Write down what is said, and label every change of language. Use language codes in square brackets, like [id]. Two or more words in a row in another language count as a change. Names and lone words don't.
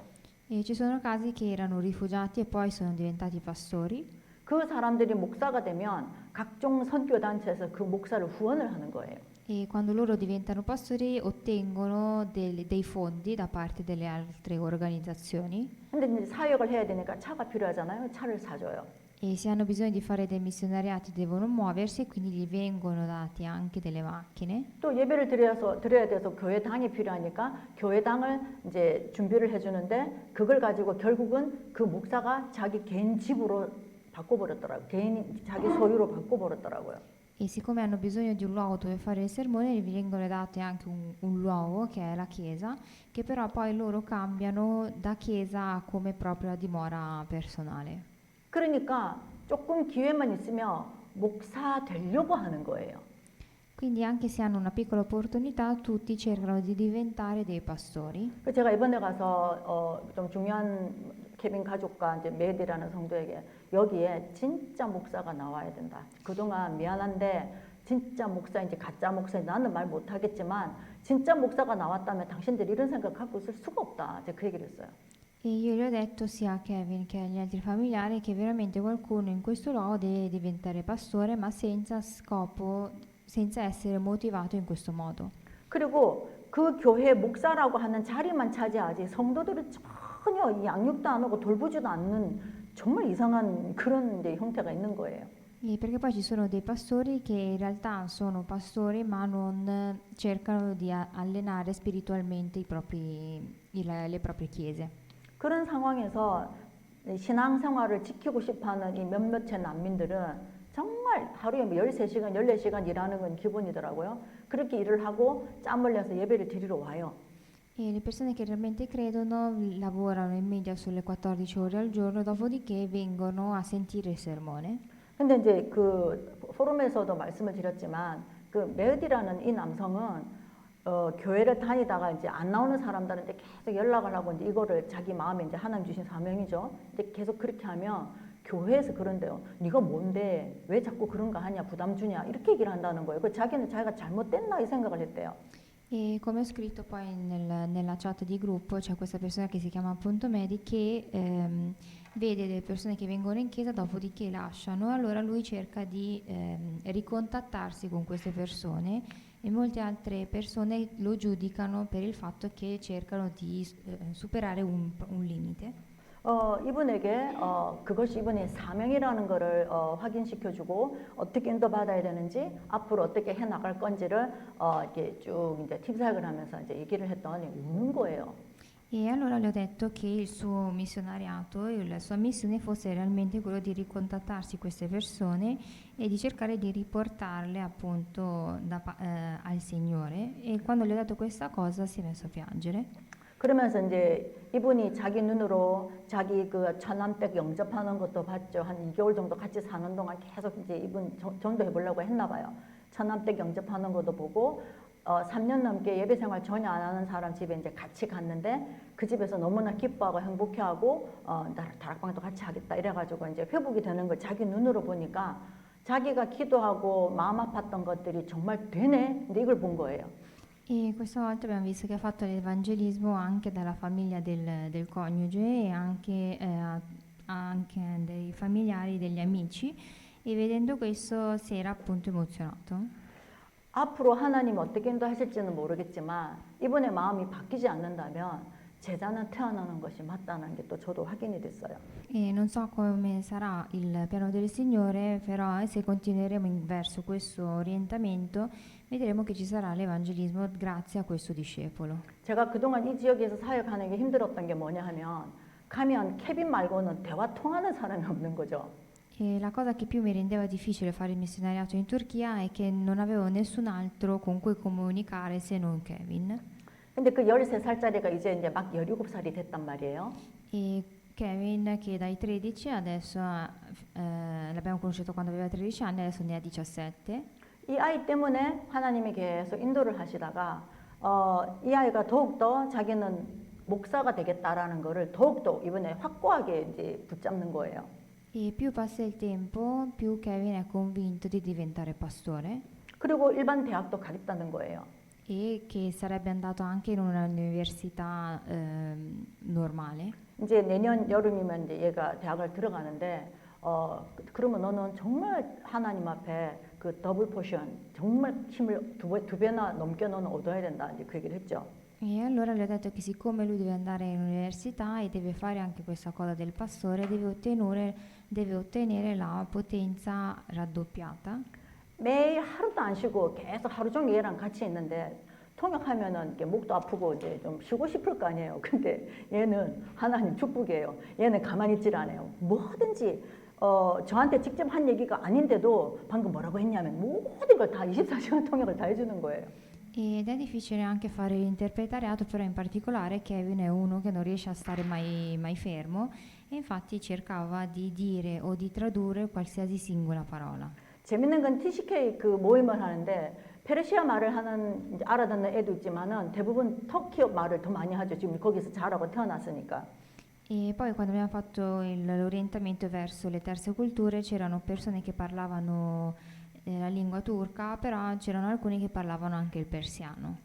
[it] E ci sono casi che erano rifugiati e poi sono diventati pastori. [ko] 그 사람들이 목사가 되면 각종 선교 단체에서 그 목사를 후원을 하는 거예요. [it] E quando loro diventano pastori ottengono dei fondi da parte delle altre organizzazioni. [ko] 근데 이제 사역을 해야 되니까 차가 필요하잖아요. 차를 사줘요. [it] E se hanno bisogno di fare dei missionariati devono muoversi e quindi gli vengono dati anche delle macchine. [ko] 또 예배를 드려야 돼서 교회당이 필요하니까 교회당을 이제 준비를 해주는데 그걸 가지고 결국은 그 목사가 자기 개인 집으로 바꿔버렸더라고요. 자기 소유로 바꿔버렸더라고요. [it] E siccome hanno bisogno di un luogo dove fare il sermone, gli vengono dati anche un luogo che è la chiesa, che però poi loro cambiano da chiesa a come proprio dimora personale. [ko] 그러니까 조금 기회만 있으면 목사 되려고 하는 거예요. [it] Quindi anche se hanno una piccola opportunità, tutti cercano di diventare dei pastori. [ko] 그 제가 이번에 가서 좀 중요한 케빈 가족과 이제 메디라는 성도에게 여기에 진짜 목사가 나와야 된다. 그동안 미안한데 진짜 목사인지 가짜 목사인지 나는 말 못하겠지만 진짜 목사가 나왔다면 당신들이 이런 생각 갖고 있을 수가 없다. 이제 그 얘기를 했어요. [it] E io gli ho detto sia a Kevin che agli altri familiari che veramente qualcuno in questo luogo deve diventare pastore, ma senza scopo, senza essere motivato in questo modo. [ko] 그리고 그 교회 목사라고 하는 자리만 차지하지 성도들은 전혀 양육도 안 하고 돌보지도 않는 정말 이상한 그런 이제 형태가 있는 거예요. [it] E perché poi ci sono dei pastori che in realtà sono pastori ma non cercano di allenare spiritualmente le proprie chiese. [ko] 그런 상황에서 신앙생활을 지키고 싶어하는 이 몇몇의 난민들은 정말 하루에 13시간, 14시간 일하는 건 기본이더라고요. 그렇게 일을 하고 짬을 내서 예배를 드리러 와요. [it] E le persone che realmente credono lavorano in media sulle 14 ore al giorno, dopodiché vengono a sentire il sermone. [ko] 근데 이제 그 포럼에서도 말씀을 드렸지만 그 메어디라는 이 남성은 교회를 다니다가 이제 안 나오는 사람들한테 계속 연락을 하고 이제 이거를 자기 마음에 이제 하나님 주신 사명이죠. 근데 계속 그렇게 하면 교회에서 그런데요. 네가 뭔데 왜 자꾸 그런가 하냐 부담 주냐 이렇게 얘기를 한다는 거예요. 그 자기는 자기가 잘못됐나 이 생각을 했대요. [it] E come ho scritto poi nella chat di gruppo, c'è questa persona che si chiama appunto Medi che vede delle persone che vengono in chiesa, dopodiché lasciano, allora lui cerca di ricontattarsi con queste persone e molte altre persone lo giudicano per il fatto che cercano di superare un limite. [ko] 이분에게 그것이 이분의 사명이라는 거를 확인시켜주고 어떻게 인도받아야 되는지 앞으로 어떻게 해 나갈 건지를 이렇게 쭉 이제 팀 사역을 하면서 이제 얘기를 했더니 우는 거예요. [it] E allora le ho detto che il suo missionariato e la sua missione fosse realmente quello di ricontattarsi queste persone e di cercare di riportarle appunto al Signore. E quando le ho detto questa cosa si è messo a piangere. [ko] 그러면서 이제 이분이 자기 눈으로 자기 그 천안백 영접하는 것도 봤죠. 한 2개월 정도 같이 사는 동안 계속 이제 이분 전도해 보려고 했나 봐요. 천안백 영접하는 것도 보고 3년 넘게 예배 생활 전혀 안 하는 사람 집에 이제 같이 갔는데 그 집에서 너무나 기뻐하고 행복해하고 다락방도 같이 하겠다 이래가지고 이제 회복이 되는 걸 자기 눈으로 보니까 자기가 기도하고 마음 아팠던 것들이 정말 되네. 근데 이걸 본 거예요. [it] E questa volta abbiamo visto che ha fatto l'evangelismo anche dalla famiglia del coniuge e anche dei familiari, degli amici, e vedendo questo si era appunto emozionato. [ko] 앞으로 하나님 어떻게 인도하실지는 모르겠지만 이분의 마음이 바뀌지 않는다면 제자는 태어나는 것이 맞다는 게 또 저도 확인이 됐어요. [it] E non so come sarà il piano del Signore, però se continueremo verso questo orientamento, vedremo che ci sarà l'evangelismo grazie a questo discepolo. [ko] 제가 그동안 이 지역에서 사역하는 게 힘들었던 게 뭐냐 하면 가면 케빈 말고는 대화 통하는 사람이 없는 거죠. [it] E la cosa che più mi rendeva difficile fare il missionariato in Turchia è che non avevo nessun altro con cui comunicare se non Kevin. [ko] 근데 그 13살짜리가 이제 막 17살이 됐단 말이에요. [it] E Kevin, che dai 13 adesso l'abbiamo conosciuto quando aveva 13 anni, adesso ne ha 17. [ko] 이 아이 때문에 하나님이 계속 인도를 하시다가 이 아이가 더욱더 자기는 목사가 되겠다라는 거를 더욱더 이번에 확고하게 이제 붙잡는 거예요. [it] E più passa il tempo, più Kevin è convinto di diventare pastore [ko] 그리고 일반 대학도 가겠다는 거예요. [it] e che sarebbe andato anche in un'università normale. [ko] 이제 내년 여름이면 이제 얘가 대학을 들어가는데 그러면 너는 정말 하나님 앞에 그 [en] double portion [ko] 정말 힘을 두 배나 넘게 너는 얻어야 된다 이제 그 얘기를 했죠. [it] E allora le ho detto che siccome lui deve andare in università e deve fare anche questa cosa del pastore, deve ottenere la potenza raddoppiata. [ko] 매일 하루도 안 쉬고 계속 하루 종일 얘랑 같이 있는데 통역하면은 이렇게 목도 아프고 이제 좀 쉬고 싶을 거 아니에요. 근데 얘는 하나님 축복이에요. 얘는 가만히 있질 않아요. 뭐든지 저한테 직접 한 얘기가 아닌데도 방금 뭐라고 했냐면 모든 걸 다 24시간 통역을 다 해주는 거예요. [it] Ed è difficile anche fare l'interpretariato, però in particolare Kevin è uno che non riesce a stare mai fermo e infatti cercava di dire o di tradurre qualsiasi singola parola. [ko] 재밌는 건 TCK 그 모임을 하는데 페르시아 말을 하는 이제 알아듣는 애도 있지만은 대부분 터키 말을 더 많이 하죠. 지금 거기서 자라고 태어났으니까. [it] E poi quando abbiamo fatto l'orientamento verso le terze culture c'erano persone che parlavano la lingua turca, però c'erano alcuni che parlavano anche il persiano.